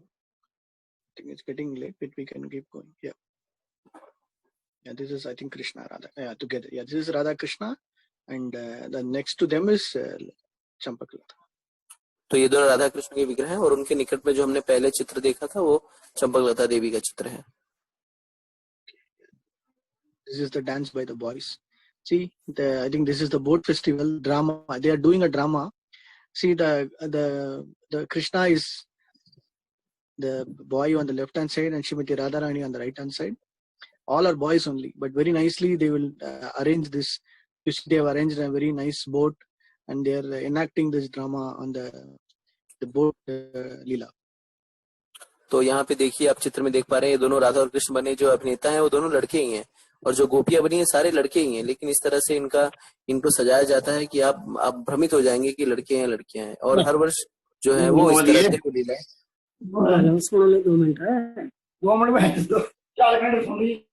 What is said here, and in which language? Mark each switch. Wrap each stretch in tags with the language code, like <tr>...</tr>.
<en>I think it's getting late, but we can keep going. Yeah. Yeah, this is, I think, Krishna, Radha. Yeah, together. Yeah, this is Radha Krishna, and the next to them is Champaklata.</en> <hi>तो ये दोनों राधा कृष्ण के विग्रह हैं और उनके निकट में जो हमने पहले चित्र देखा था वो चंपकलता देवी का चित्र है.</hi> <en>This is the dance by the boys. See, I think this is the boat festival drama. They are doing a drama. See, the Krishna is the boy on the left hand side and Shrimati Radharani on the right hand side. All are boys only, but very nicely they will arrange this. You see, they have arranged a very nice boat, and they are enacting this drama on the boat Leela.</en> <hi>तो यहाँ पे देखिए, आप चित्र में देख पा रहे हैं, ये दोनों राधा और कृष्ण बने जो अभिनेता हैं वो दोनों लड़के ही हैं, और जो गोपियां बनी है सारे लड़के ही हैं, लेकिन इस तरह से इनको सजाया जाता है कि आप भ्रमित हो जाएंगे कि लड़के हैं लड़कियां हैं. और हर वर्ष जो है वो इस तरह से लीला है. 2 मिनट है, 2 मिनट में 4 घंटे सुनी.</hi>